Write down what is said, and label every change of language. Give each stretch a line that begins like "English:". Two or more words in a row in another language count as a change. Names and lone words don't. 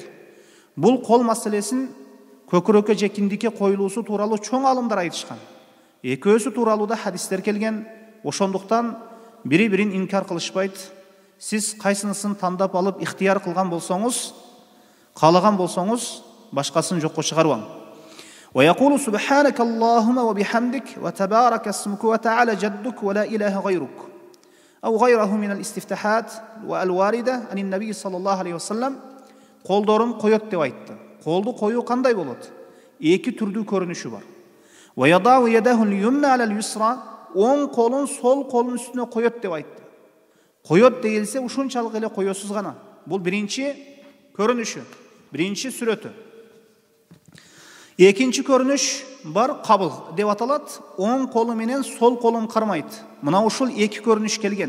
Kyrgyz: Бул кол маселесин көкүрөккө же киндикке коюлуусу тууралуу чоң алымдар айтышкан. Экөөсү тууралуу да хадистер келген. Ошондуктан бири-бирин инкар кылышпайт. Сиз кайсынысын тандап алып ихтияр кылган болсоңуз, каалаган болсоңуз, башкасын жокко чыгарбаң.
Arabic: ويقول سبحانك اللهم وبحمدك وتبارك اسمك وتعالى جدك ولا إله غيرك أو غيره من الاستفتاحات والواردة عن النبي صلى الله عليه وسلم.
Kyrgyz: Колдорун коёт деп айтты. Колду коюу кандай болот? Эки түрдүү көрүнүшү бар.
Arabic: ويضع يده اليمنى على اليسرى.
Kyrgyz: Оң колун сол колун үстүнө коёт деп айтты. Коёт дейилсе ушунчалык эле коесуз гана. Бул биринчи көрүнүшү. Birinci сүрөтү. Экинчи көрүнүш бар кабыл деп аталат. Оң колу менен сол колун кармайт. Мына ушул эки көрүнүш келген.